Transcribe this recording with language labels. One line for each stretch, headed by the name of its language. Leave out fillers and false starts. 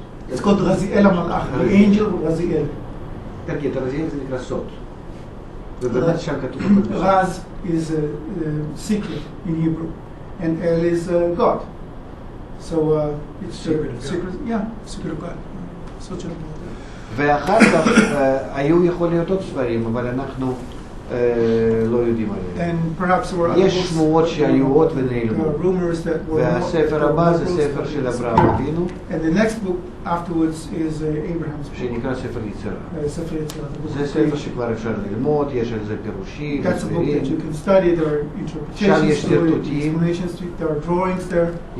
English: It's called Raziel HaMalach, the Angel Raziel.
Hebrew: תרגיע, רזיאל זה נקרא סוד. ובאמת שם כתוב.
English: Raz is a secret in Hebrew, and El is God. So it's secret. Yeah, secret of God. Such a.
Hebrew: ואחר כך היו יכול להיות עוד ספרים, אבל אנחנו לא יודעים עליהם.
English: And perhaps there were other
Hebrew: יש שמועות שהיו עוד
English: books,
Hebrew: ונעלמו.
English: rumors that were
Hebrew: והספר הבא זה ספר של אברהם אבינו,
English: And the next book afterwards is Abraham's book.
Hebrew: שנקרא ספר יצירה. ספר יצירה. זה ספר שכבר אפשר ללמוד, יש על זה פירושים,
English: That's a book that you can study, there are interpretations to it, explanations to it, there are drawings there.